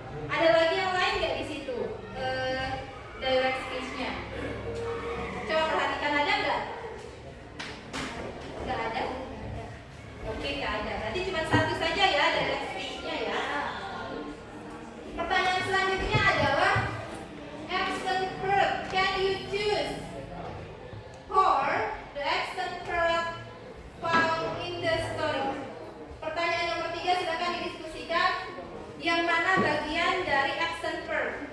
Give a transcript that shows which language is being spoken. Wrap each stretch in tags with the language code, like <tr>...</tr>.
<id>Ada lagi yang lain nggak di situ? Direct speech-nya. Coba perhatikan, ada nggak? Nggak ada. Oke, nggak ada. Berarti cuma satu saja ya direct speech-nya ya. Pertanyaan selanjutnya adalah accent verb.</id> <en>Can you choose for the accent verb found in the story?</en> <id>Pertanyaan nomor 3 silakan didiskusikan. Yang mana bagian dari accent verb?</id>